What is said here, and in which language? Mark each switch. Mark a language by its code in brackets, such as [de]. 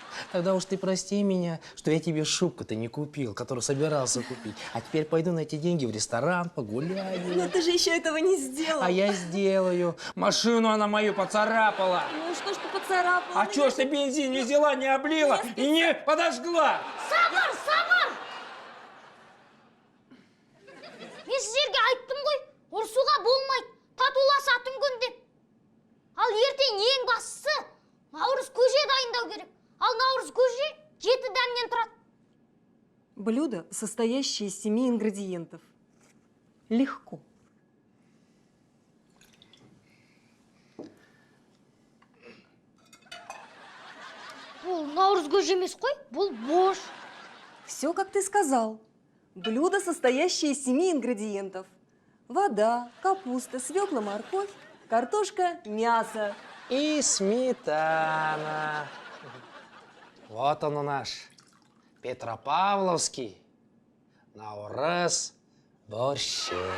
[ru] Тогда уж ты прости меня, что я тебе шубку-то не купил, которую собирался купить. А теперь пойду на эти деньги в ресторан, погуляю. Но ты же еще этого не сделал. А я сделаю. Машину она мою поцарапала. Ну что ж ты поцарапала? А чё ж ты бензин не взяла, не облила и не подожгла? [kk] Сабыр! Мен сіздерге айттым ғой, ұрсуға болмайды, татуласа түнгін деп. Ал ертең ең бастысы наурыз көже дайындау керек. Ал наурыз көже 7 дәмнен тұрады. [ru] Блюдо, состоящее из 7 ингредиентов. Легко. [kk] Бұл наурыз көже емес қой, бұл бош. [ru] Все, как ты сказал. Блюдо, состоящее из 7 ингредиентов. Вода, капуста, свекла, морковь, картошка, мясо. И сметана. Вот он наш Петропавловский наурыз борщ.